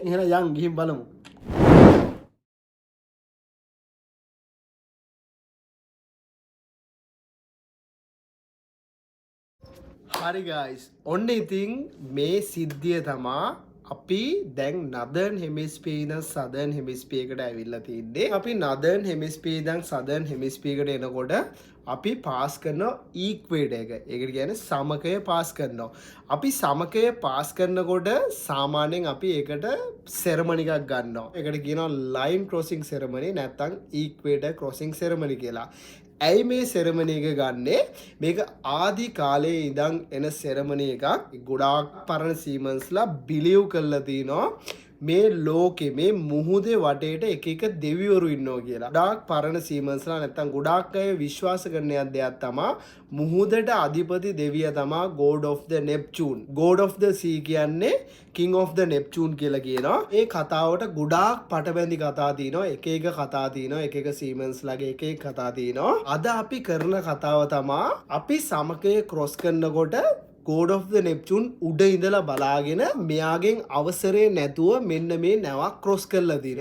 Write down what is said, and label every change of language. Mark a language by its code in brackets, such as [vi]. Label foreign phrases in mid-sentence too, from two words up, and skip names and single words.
[si] එහෙනම් යන් ගිහින් බලමු. හරි guys ඔන්න ඉතින් මේ සිද්ධිය තමා අපි දැන් [en] Northern Hemisphere [si] ඉඳන් [en] Southern Hemisphere [si] එකට ඇවිල්ලා තින්නේ අපි [en] Northern Hemisphere [si] ඉඳන් [en] Southern Hemisphere [si] එකට එනකොට අපි පාස් කරන equator එක ඒකට කියන්නේ සමකය පාස් කරනවා අපි සමකය පාස් කරනකොට සාමාන්‍යයෙන් අපි ඒකට සෙරමනි එකක් ගන්නවා ඒකට කියනවා [en] line crossing ceremony [si] නැත්නම් [en] equator crossing ceremony [si] කියලා ඇයි මේ සෙරමනි එක ගන්නෙ මේක ආදි කාලේ ඉඳන් එන සෙරමනි එකක් ගොඩාක් පරණ සීමන්ස්ලා බිලිව් කරලා තිනවා මේ ලෝකේ මේ මුහුදේ වටේට එක දෙවිවරු ඉන්නවා කියලා. ගොඩාක් පරණ සීමන්ස්ලා නැත්තම් ගොඩාක් අය විශ්වාස කරන දෙයක් තමයි මුහුදට අධිපති දෙවියා තමයි [en] God of the Neptune. God of the Sea [si] කියන්නේ [en] King of the Neptune [si] කියලා කියනවා. ඒ කතාවට ගොඩාක් පටබැඳි කතා තියෙනවා. එක කතා තියෙනවා. එක සීමන්ස්ලාගේ එක කතා තියෙනවා. අද අපි කරන කතාව තමයි අපි සමකය ක්‍රොස් කරනකොට [en] God of the Neptune [si] උඩ ඉඳලා බලාගෙන මෙයාගෙන් අවසරය නැතුව මෙන්න මේ නැවක් ක්‍රොස් කරලා තියෙනවා.